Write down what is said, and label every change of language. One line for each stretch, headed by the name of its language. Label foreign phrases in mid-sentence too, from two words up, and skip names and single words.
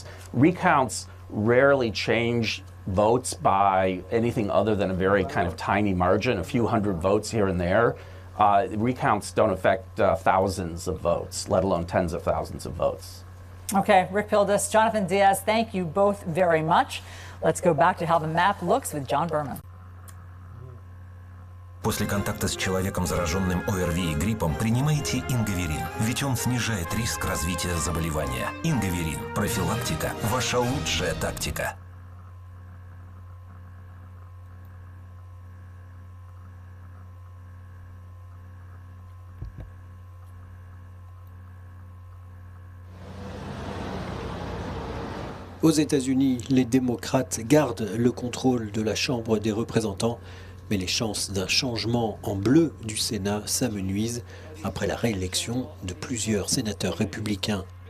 English: Recounts rarely change votes by anything other than a very kind of tiny margin, a few hundred votes here and there. Recounts don't affect thousands of votes, let alone tens of thousands of votes. Okay, Rick Pildes, Jonathan Diaz, thank you both very much. Let's go back to how the map looks with John Berman.
Russian: После контакта с человеком, зараженным ОРВИ и гриппом, принимайте ингаверин, ведь он снижает риск развития заболевания. Ингаверин. Профилактика – ваша лучшая тактика.
French: Aux États-Unis, les démocrates gardent le contrôle de la Chambre des représentants, mais les chances d'un changement en bleu du Sénat s'amenuisent après la réélection de plusieurs sénateurs républicains.